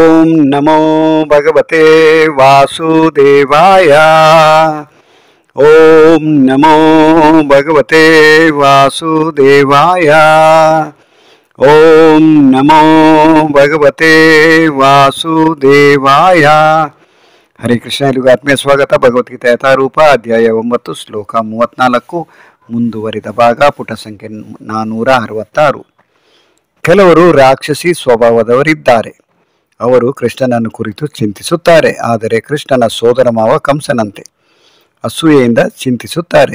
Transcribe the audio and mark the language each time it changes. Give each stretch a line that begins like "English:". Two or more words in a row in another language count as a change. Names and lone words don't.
Sanskrit: ನಮೋ ಭಗವತೆ ವಾಸುದೇವಾಯ. ಓಂ ನಮೋ ಭಗವತೆ ವಾಸುದೇವಾಯ. ಓಂ ನಮೋ ಭಗವತೆ ವಾಸುದೇವಾಯ. ಹರೇ ಕೃಷ್ಣ.
Kannada: ಇಲ್ಲಿಗೂ ಆತ್ಮೀಯ ಸ್ವಾಗತ. ಭಗವದ್ಗೀತೆ ಯಥಾರೂಪ ಅಧ್ಯಾಯ 9 ಶ್ಲೋಕ 34 ಮುಂದುವರಿದ ಭಾಗ, ಪುಟ ಸಂಖ್ಯೆ 466. ಕೆಲವರು ರಾಕ್ಷಸಿ ಸ್ವಭಾವದವರಿದ್ದಾರೆ. ಅವರು ಕೃಷ್ಣನನ್ನು ಕುರಿತು ಚಿಂತಿಸುತ್ತಾರೆ, ಆದರೆ ಕೃಷ್ಣನ ಸೋದರ ಮಾವ ಕಂಸನಂತೆ ಅಸೂಯೆಯಿಂದ ಚಿಂತಿಸುತ್ತಾರೆ.